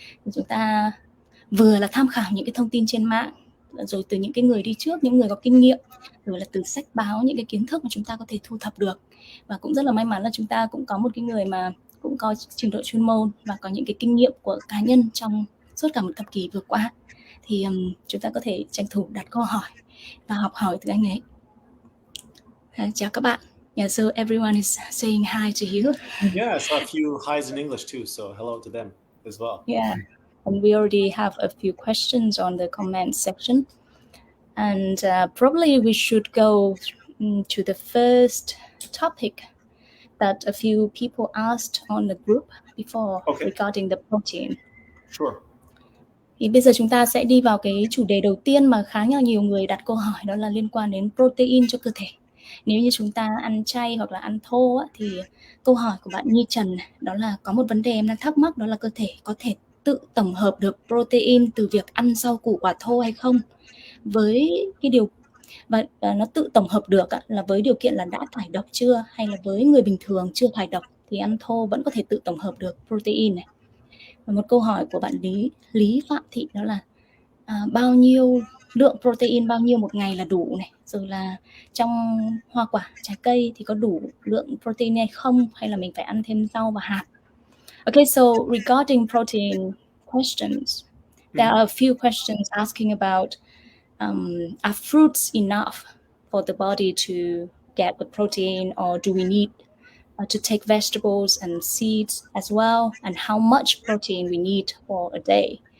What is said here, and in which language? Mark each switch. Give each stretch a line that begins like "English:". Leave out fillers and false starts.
Vietnamese: Thì chúng ta vừa là tham khảo những cái thông tin trên mạng, rồi từ những cái người đi trước, những người có kinh nghiệm, rồi là từ sách báo, những cái kiến thức mà chúng ta có thể thu thập được. Và cũng rất là may mắn là chúng ta cũng có một cái người mà cũng có trình độ chuyên môn và có những cái kinh nghiệm của cá nhân trong suốt cả một thập kỷ vừa qua. Thì chúng ta có thể tranh thủ đặt câu hỏi và học hỏi từ anh ấy. Chào các bạn.
English: Yeah, so everyone is saying hi to you. Yeah, I saw a few hi's in English too, so hello to them as well. Yeah, and we already have a few questions on the comment section. And probably we should go to the first topic that a few people asked on the group before regarding the protein. Sure.
Vietnamese: Thì bây giờ chúng ta sẽ đi vào cái chủ đề đầu tiên mà khá là nhiều người đặt câu hỏi, đó là liên quan đến protein cho cơ thể. Nếu như chúng ta ăn chay hoặc là ăn thô thì câu hỏi của bạn Nhi Trần đó là có một vấn đề em đang thắc mắc, đó là cơ thể có thể tự tổng hợp được protein từ việc ăn rau củ quả thô hay không, với cái điều và nó tự tổng hợp được là với điều kiện là đã thải độc chưa, hay là với người bình thường chưa thải độc thì ăn thô vẫn có thể tự tổng hợp được protein này. Và một câu hỏi của bạn Lý Phạm Thị đó là bao nhiêu lượng protein bao nhiêu một ngày là đủ này, rồi là trong hoa quả trái cây thì có đủ lượng protein hay không, hay là mình phải ăn thêm rau và hạt.
English: Okay, so regarding protein questions, there are a few questions asking about are fruits enough for the body to get the protein, or do we need to take vegetables and seeds as well, and how much protein we need for a day.